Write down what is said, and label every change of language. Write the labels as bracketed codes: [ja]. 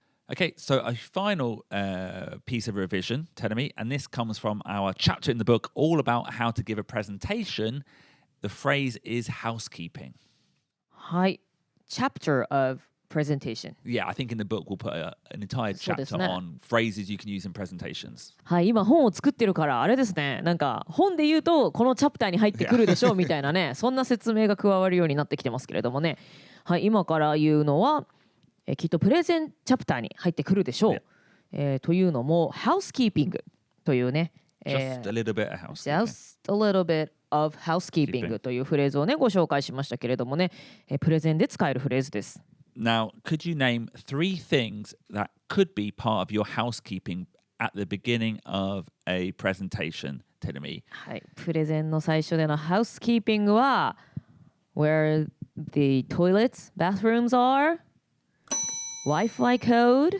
[en] Okay, so a final piece of revision, Tedamy, and this comes from our chapter in the book all about how to give a presentation. The phrase is housekeeping. [ja] はい。 [en] Chapter of presentation. Yeah, I think in the book we'll put an entire chapter on phrases you can use in presentations. [ja] はい、今本を作ってるからあれですね。なんか本で言うとこのチャプターに入ってくるでしょうみたいなね、そんな説明が加わるようになってきてますけれどもね。はい、今から言うのはきっとプレゼンチャプターに入ってくるでしょう。というのも housekeeping というね。 [en] Just a little bit of housekeeping. Just a little bit of housekeeping [ja] というフレーズをねご紹介しましたけれどもね、プレゼンで使えるフレーズです。 [en] Now, could you name 3 things that could be part of your housekeeping at the beginning of a presentation, Tedamy? [ja] はい、プレゼンの最初での housekeeping は [en] where the toilets, bathrooms are, Wi-Fi code.